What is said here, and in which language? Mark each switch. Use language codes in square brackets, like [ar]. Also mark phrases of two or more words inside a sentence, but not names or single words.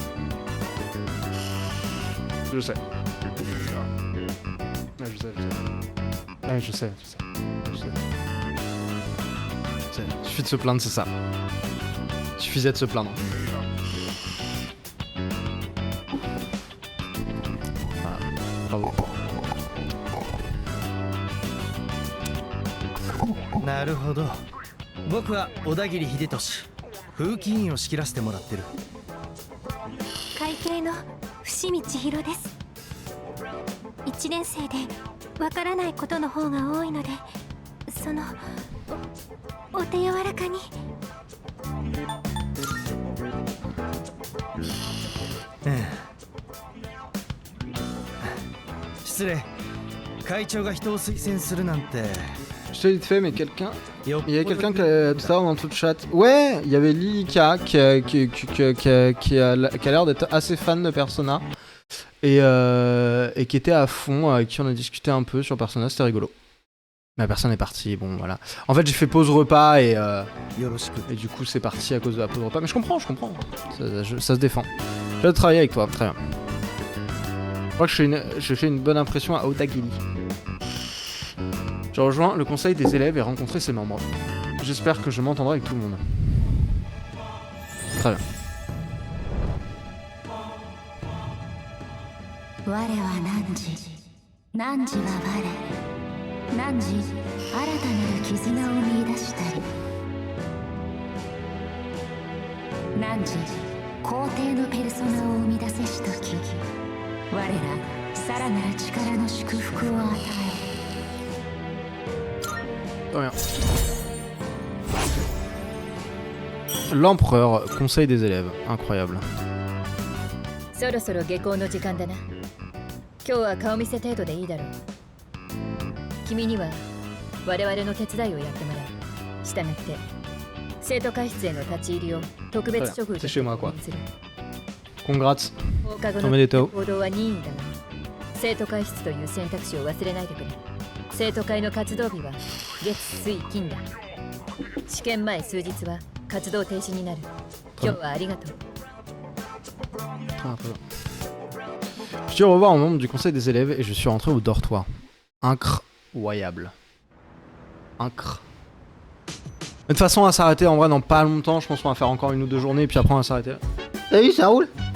[fr] Je sais. Ouais, je sais. Suffit de se plaindre, c'est ça. Suffisait de se plaindre. Voilà. Bravo. [ja] なるほど。僕は小田切秀俊、風紀委員を仕切らせてもらってる。会計の伏見千尋です。1年生でわからないことの方が多いので、そのお手柔らかに。失礼。会長が人を推薦するなんて。 [fr] Je te l'ai vite fait, mais quelqu'un. Il y avait quelqu'un tout à l'heure dans tout le chat. Ouais, il y avait Lilika qui a l'air d'être assez fan de Persona. Et qui était à fond, avec qui on a discuté un peu sur Persona, c'était rigolo. Mais la personne est partie, bon voilà. En fait, j'ai fait pause repas et du coup, c'est parti à cause de la pause repas. Mais je comprends. Ça se défend. Je vais travailler avec toi, très bien. Je crois que j'ai fait une bonne impression à Otagili. Je rejoins le conseil des élèves et rencontrer ses membres. J'espère que je m'entendrai avec tout le monde. Très bien. [ja] 我は汝は我、汝新たなる絆を見出したり、汝皇帝のペルソナを生み出せしとき、我らさらなる力の祝福を与え。 [fr] Rien. L'empereur, conseil des élèves, incroyable. [ja] そろそろ下校の時間だな。今日は顔見せ程度でいいだろう。君には我々の手伝いをやってもらう。したがって生徒会室への立ち入りを特別処遇としてする。 Congrats. 放課後の行動は任意だが、生徒会室という選択肢を忘れないでくれ。生徒会の活動日は月水金だ。試験前数日は活動停止になる。今日はありがとう。 [fr] Je suis au revoir aux membres du conseil des élèves et je suis rentré au dortoir. Incroyable. De toute façon, on va s'arrêter en vrai dans pas longtemps. Je pense qu'on va faire encore 1 ou 2 journées et puis après on va s'arrêter. Salut, ça roule?